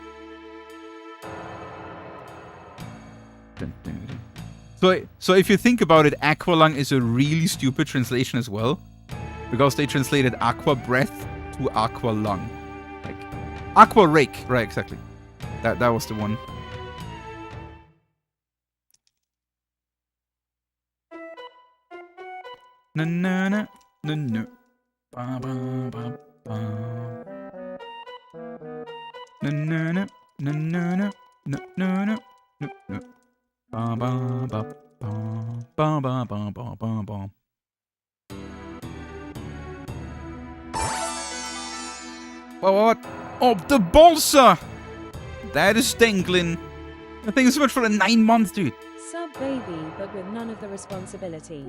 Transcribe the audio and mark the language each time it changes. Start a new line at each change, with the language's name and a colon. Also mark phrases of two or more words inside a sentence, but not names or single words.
English: So if you think about it, Aqualung is a really stupid translation as well. Because they translated Aqua Breath to Aqualung. Like, Aqua Rake. Right, exactly. That was the one. Na na na na na. Ba ba ba ba. Na na na na na na na na na. Ba ba ba ba ba ba ba ba ba. What? Oh, the balsa! That is dangling. Thank you so much for the 9 months, dude. Sub baby, but with none of the responsibility.